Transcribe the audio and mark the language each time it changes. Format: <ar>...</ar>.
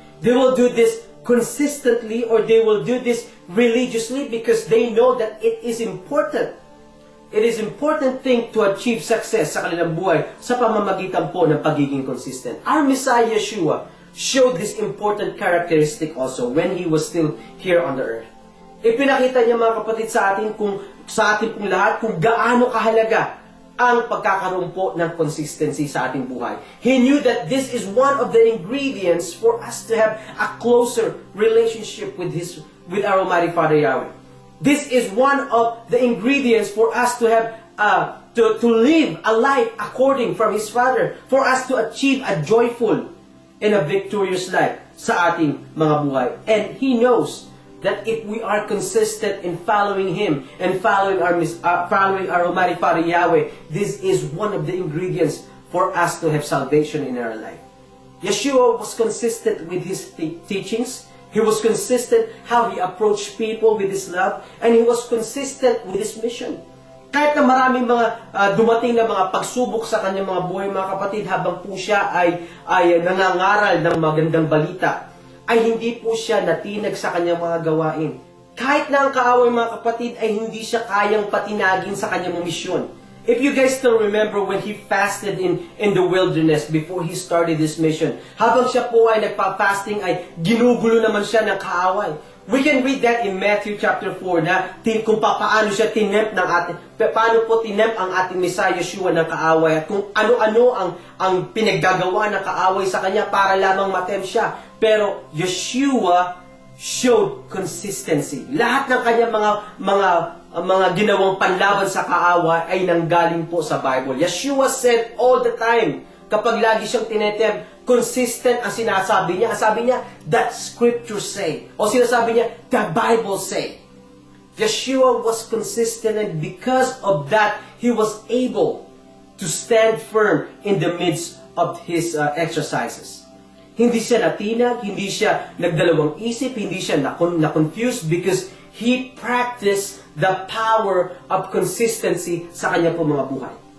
<en>They will do this consistently, or they will do this religiously, because they know that it is important. It is important thing to achieve success</en> <tl>sa kanilang buhay sa pamamagitan po ng pagiging consistent.</tl> <en>Our Messiah Yeshua showed this important characteristic also when He was still here on the earth.</en> <tl>Ipinakita niya mga kapatid sa atin sa ating pong lahat kung gaano kahalaga ang pagkakaroon po ng consistency sa ating buhay.</tl> <en>He knew that this is one of the ingredients for us to have a closer relationship with our Almighty Father Yahweh. This is one of the ingredients for us to have to live a life according from His Father, for us to achieve a joyful and a victorious life</en> <tl>sa ating mga buhay.</tl> <en>And He knows that if we are consistent in following Him and following our Almighty Father Yahweh, this is one of the ingredients for us to have salvation in our life. Yeshua was consistent with His teachings. He was consistent how He approached people with His love, and He was consistent with His mission.</en> <tl>Kahit na maraming mga dumating na mga pagsubok sa kanyang mga buhay, mga kapatid, habang po siya ay nangangaral ng magandang balita, ay hindi po siya natinag sa kanyang mga gawain. Kahit na ang kaaway, mga kapatid, ay hindi siya kayang patinagin sa kanyang misyon.</tl> <en>If you guys still remember when He fasted in the wilderness before He started this mission,</en> <tl>habang siya po ay nagpa-fasting, ay ginugulo naman siya ng kaaway.</tl> <en>We can read that in Matthew chapter 4</en> <tl>na kung paano siya paano po tinempt ang ating Messiah Yeshua ng kaaway, at kung ano-ano ang pinaggagawa ng kaaway sa kanya para lamang matempt siya.</tl> <en>Pero Yeshua showed consistency.</en> <tl>Lahat ng kanyang mga ginawang panlaban sa kaaway ay nanggaling po sa Bible.</tl> <en>Yeshua said all the time,</en> <tl>kapag lagi siyang tinetempt, consistent ang sinasabi niya. Ang sabi niya,</tl> <en>that scripture say.</en> <tl>O sinasabi niya,</tl> <en>the Bible say. Yeshua was consistent, and because of that, He was able to stand firm in the midst of His exercises.</en> <tl>Hindi siya natinag, hindi siya nagdalawang isip, hindi siya na-confused,</tl> <en>because He practiced the power of consistency</en> <tl>sa kanya po mga buhay.</tl>